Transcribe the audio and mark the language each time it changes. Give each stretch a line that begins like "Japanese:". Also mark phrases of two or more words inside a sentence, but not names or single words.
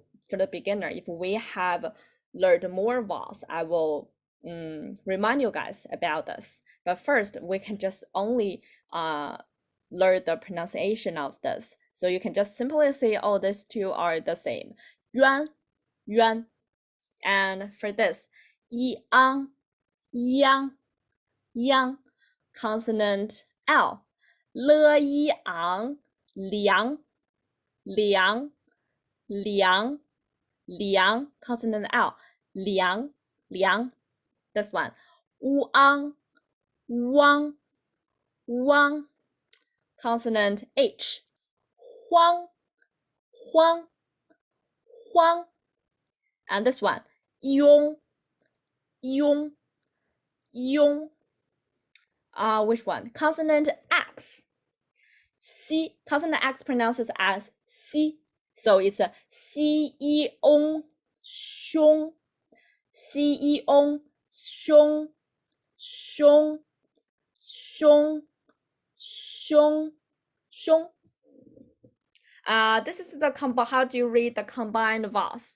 English: If we have learned more vowels, I will remind you guys about this. But first, we can just only learn the pronunciation of this. So you can just simply say, oh, these two are the same.
Chinese: Yuan, yuan.
English: And for this,
Chinese: yang, yang, yang.
English: Consonant L.
Chinese: Le, yi, ang, liang, liang, liang, liang.
English: Consonant L.
Chinese: Liang, liang.
English: This one.
Chinese: Wang, wang, wang.
English: Consonant H.
Chinese: Huang, huang, huang.
English: And this one.
Chinese: Yong, yong, yong.
English: Which one? Consonant X. C. Consonant X pronounces as C. So it's a
Chinese: xi yi ong xiong. Xi yi ong xiong. Xiong. Xiong. Xiong. Xiong.
English: This is the how do you read the combined vowels?